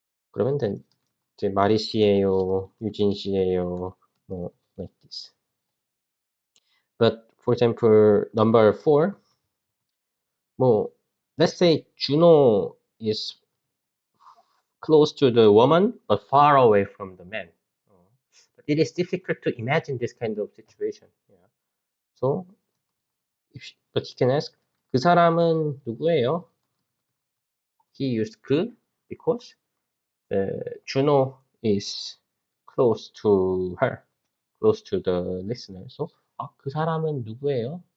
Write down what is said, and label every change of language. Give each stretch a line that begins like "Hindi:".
Korean: 그러면 이제 마리 씨예요, 유진 씨예요, 뭐
English: like this. But for example, number 4, 뭐 let's say Juno is close to the woman but far away from the man. But it is difficult to imagine this kind of situation. Yeah. So, but you can ask,
Korean: 그 사람은 누구예요?
English: He used 그 because Juno is close to her, close to the listener. So, 그 사람은 누구예요?